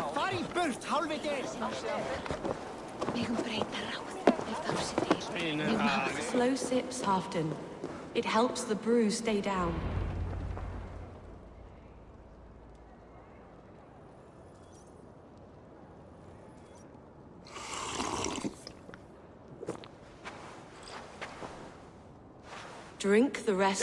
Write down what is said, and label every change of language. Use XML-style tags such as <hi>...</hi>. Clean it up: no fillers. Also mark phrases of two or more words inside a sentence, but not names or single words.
<is>Far í burt, hálfviti! Megum breyta ráð ef það sé til.</is> <en>Slow sips, Halfdan. It helps the brew stay down. Drink the rest.</en>